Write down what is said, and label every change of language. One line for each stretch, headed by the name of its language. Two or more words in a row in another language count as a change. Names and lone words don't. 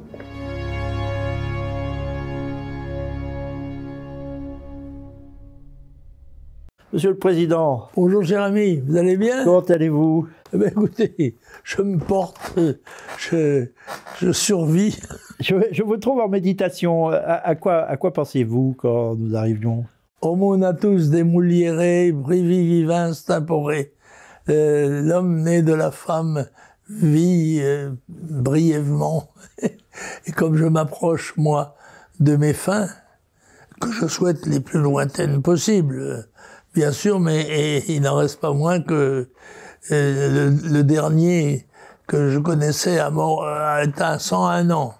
French: Monsieur le Président. Bonjour cher ami, vous allez bien? Comment allez-vous? Eh bien, écoutez, je me porte, je survis. Je vous trouve en méditation. À quoi pensiez-vous quand nous arrivions?
Latin: Homo natus demulierre brevi vivens tempore.
French: L'homme né de la femme vit brièvement. Et comme je m'approche, moi, de mes fins, que je souhaite les plus lointaines possibles, bien sûr, mais il n'en reste pas moins que le dernier que je connaissais a atteint 101 ans.